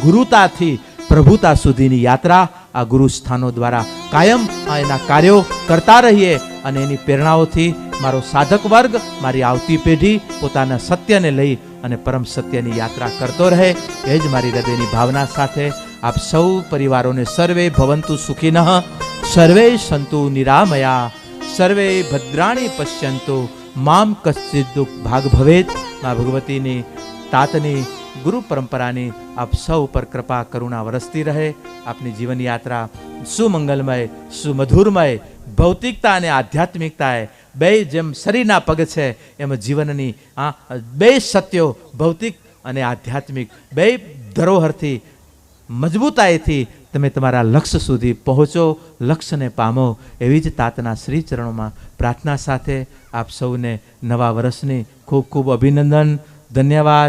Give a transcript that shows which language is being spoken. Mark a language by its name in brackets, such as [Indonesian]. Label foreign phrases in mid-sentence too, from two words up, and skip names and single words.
[Gujarati] ગુરુતાથી પ્રભુતા સુધીની યાત્રા આ ગુરુ સ્થાનો દ્વારા કાયમ એના કાર્યો કરતા રહીએ અને એની પ્રેરણાઓથી મારો સાધક વર્ગ, મારી આવતી પેઢી પોતાના સત્યને લઈ અને પરમ સત્યની યાત્રા કરતો રહે, એ જ મારી હૃદયની ભાવના સાથે આપ સૌ પરિવારોને [Sanskrit] सर्वे भवन्तु सुखिनः, सर्वे सन्तु निरामयाः, सर्वे भद्राणि पश्यन्तु, मा कश्चिद् दुःख भाग भवेत्. [Gujarati] મા ભગવતીની તાતની ગુરુ પરંપરાની આપ સૌ પર કૃપા કરુણા વરસતી રહે. આપની જીવન યાત્રા સુમંગલમય, સુમધુરમય, ભૌતિકતા અને આધ્યાત્મિકતાએ બે જેમ શરીરના પગ છે એમ જીવનની બે સત્યો ભૌતિક અને આધ્યાત્મિક બે ધરોહરથી મજબૂતાઈથી તમે તમારા લક્ષ્ય સુધી પહોંચો, લક્ષ્યને પામો, એવી જ તાતના શ્રી ચરણોમાં પ્રાર્થના સાથે આપ સૌને નવા વર્ષની ખૂબ ખૂબ અભિનંદન, ધન્યવાદ.